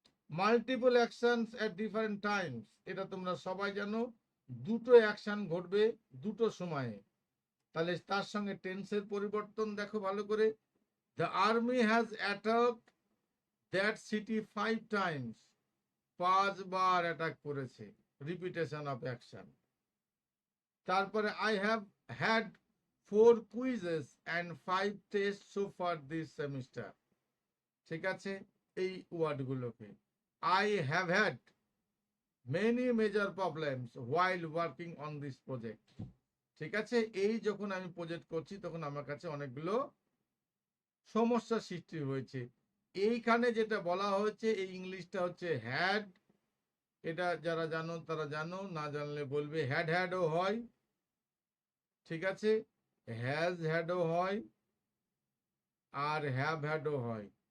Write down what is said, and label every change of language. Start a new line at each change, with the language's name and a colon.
English: multiple actions at different times,
Bangla: এটা তোমরা সবাই জানো, দুটো অ্যাকশন ঘটবে দুটো সময়ে। তাহলে তার সঙ্গে টেন্সের পরিবর্তন দেখো ভালো করে।
English: the army has attacked that city 5 times,
Bangla: 5 bar attack করেছে,
English: Repetition of action. তারপরে I have had 4 quizzes and 5 tests so far this semester.
Bangla: ঠিক আছে, এই ওয়ার্ডগুলোকে
English: I have had many major problems while working on this project.
Bangla: ঠিক আছে, এই যখন আমি প্রজেক্ট করছি তখন আমার কাছে অনেকগুলো সমস্যার সৃষ্টি হয়েছে। এইখানে যেটা বলা হয়েছে এই ইংলিশটা হচ্ছে হ্যাড, এটা যারা জানো তারা জানো, না জানলে বলবে হ্যাডও হয়, ঠিক আছে, হ্যাডও হয়, আর হ্যাডও হয়।